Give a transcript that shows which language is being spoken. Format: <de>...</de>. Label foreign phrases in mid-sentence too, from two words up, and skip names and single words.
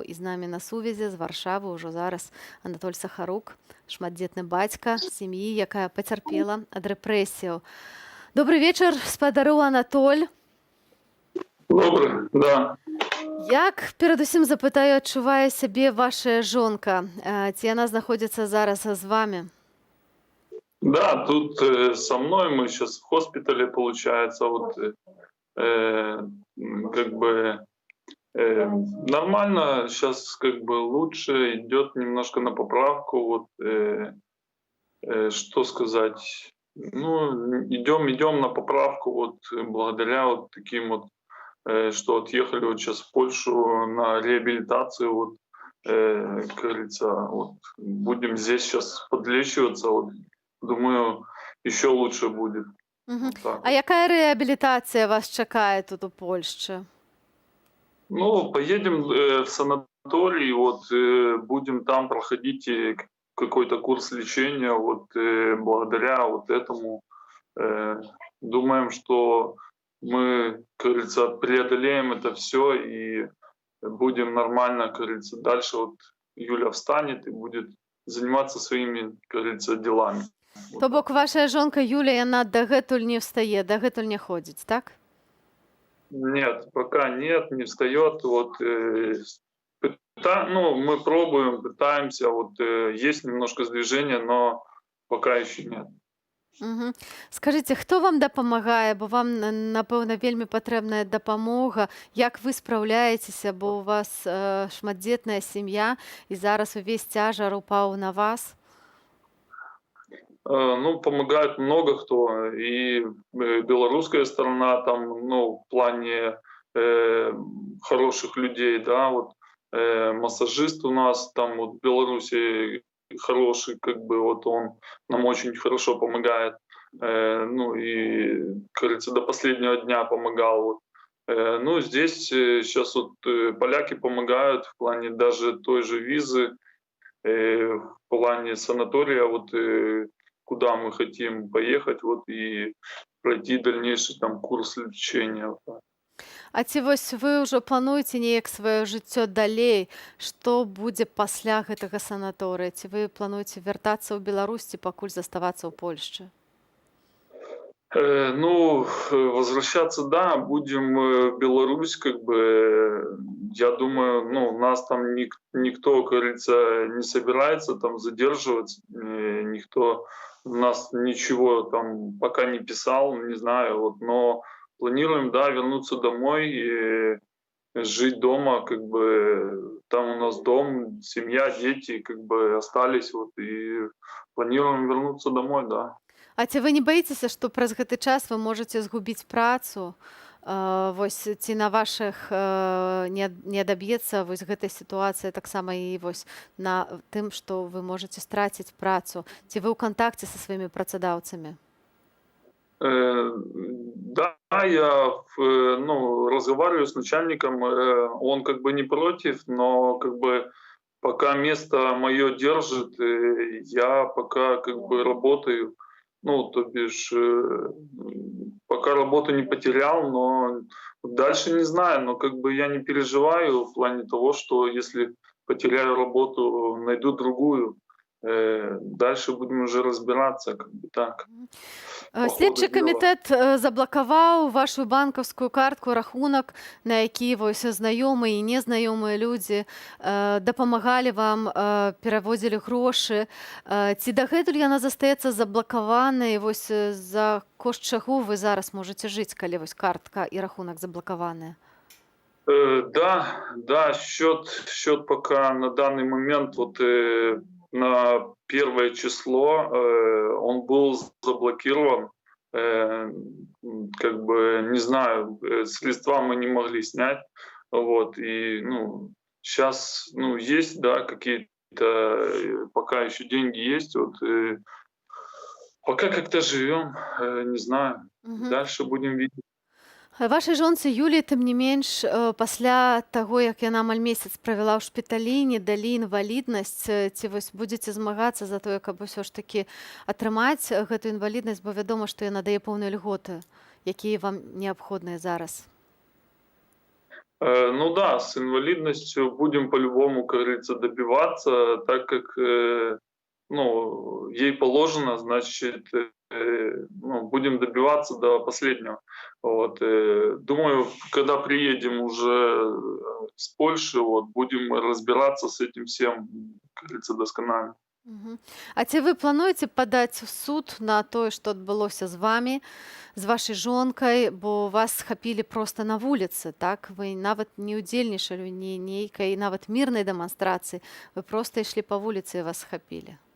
<be>І з намі на сувязі з Варшавы ўжо зараз Анатоль Сахарук, шматдзетны бацька сям'і, якая пацярпела ад рэпрэсіяў. Добрый вечар, спадару Анатоль.</be> <ru>Добрый, да.</ru> <be>Як, перадусім запытаю, адчувае сябе ваша жонка? Ці яна знаходзіцца зараз з вами?</be> <ru>Да, тут со мной мы сейчас в госпитале, получается, вот как бы нормально, сейчас как бы лучше, идет немножко на поправку, вот что сказать, ну, идем на поправку, вот благодаря вот таким вот, что отъехали вот сейчас в Польшу на реабилитацию, вот, как говорится, вот, будем здесь сейчас подлечиваться, вот, думаю, еще лучше будет. Угу. Вот</ru> <be>А якая реабілітація вас чакає тут у Польщі?</be> <ru>Ну, поедем в санаторий, вот, будем там проходить какой-то курс лечения, вот, благодаря вот этому думаем, что мы, как говорится, преодолеем это все и будем нормально, как говорится, дальше вот Юля встанет и будет заниматься своими, как говорится, делами.</ru> <be>То бок ваша жонка Юля, яна дагэтуль не встае, дагэтуль не ходзіць, так?</be> <ru>Нет, пока нет, не встает. Вот, ну, мы пробуем, пытаемся, вот, есть немножко сдвижения, но пока еще нет. Угу.</ru> <be>Скажыце, хто вам дапамагае, бо вам, напэўна, вельмі патрэбная дапамога. Як вы спраўляецеся, бо у вас шматдзетная сям'я, і зараз увесь цяжар упаў на вас?</be> <ru>Ну, помогает много кто, и белорусская сторона там, ну, в плане хороших людей, да, вот массажист у нас там вот в Беларуси хороший, как бы вот он нам очень хорошо помогает, ну и, как говорится, до последнего дня помогал. Вот. Ну, здесь сейчас вот поляки помогают в плане даже той же визы, в плане санатория, вот куда мы хотим поехать, вот и пройти дальнейший там курс лечения.</ru> <be>А ці вось вы ўжо плануеце неяк сваё жыццё далей? Што будзе пасля гэтага санаторыя? Ці вы плануеце вяртацца ў Беларусь, ці пакуль заставацца ў Польшчы?</be> <ru>Ну, возвращаться, да, будем в Беларусь, как бы, я думаю, ну, нас там никто, как говорится, не собирается там задерживать, никто нас ничего там пока не писал, не знаю, вот, но планируем, да, вернуться домой и жить дома, как бы, там у нас дом, семья, дети, как бы, остались, вот, и планируем вернуться домой, да.</ru> <be>А ці вы не баіцеся, што праз гэты час вы можаце згубіць працу? Вось ці на вашых не адаб'ецца вось гэтай сітуацыі таксама і вось на тым, што вы можаце страціць працу? Ці вы ў кантакце са сваімі працадаўцамі?</be> <ru>Да, я ну, разговариваю с начальником, он как бы не против, но как бы пока место мое держит, я пока как бы работаю. Ну, то бишь, пока работу не потерял, но дальше не знаю, но как бы я не переживаю в плане того, что если потеряю работу, найду другую, дальше будем уже разбираться, как бы так.</ru> <be>Следчы камітэт заблакаваў вашу банкаўскую картку, рахунак, на які вось знаёмыя і незнаёмыя людзі дапамагалі вам, пераводзілі грошы. Ці дагэтуль яна застаецца заблакаванай, вось за кошт чаго вы зараз можаце жыць, калі вось картка і рахунак заблакаваныя?</be> <ru>Да, счет пока на данный момент вот на 1 число он был заблокирован, как бы, не знаю, средства мы не могли снять, вот, и, ну, сейчас, ну, есть, да, какие-то, пока еще деньги есть, вот, пока как-то живем, не знаю, дальше будем видеть.</ru> <be>Вашай жонцы Юліі, тым не менш, пасля таго, як яна амаль месяц правяла ў шпіталі, не далі інваліднасць, ці вось будзеце змагацца за тое, каб усё ж такі атрымаць гэту інваліднасць, бо вядома, што яна дае пэўныя льготы, якія вам неабходныя зараз.</be> <ru>Ну да, с инвалидностью будем по-любому, как говорится, добиваться, так как ну, ей положено, значит, ну, будем добиваться до последнего. Вот. Думаю, когда приедем уже с Польши, вот, будем разбираться с этим всем, как говорится, досконально. Мгм.</ru> <be>А ці вы плануеце падаць у суд на тое, што адбылося з вамі, з вашай жонкай, бо вас схапілі проста на вуліцы, так? Вы нават не ўдзельнічалі ні нейкай нават мірнай дэманстрацыі, вы проста ішлі па вуліцы і вас схапілі.</be>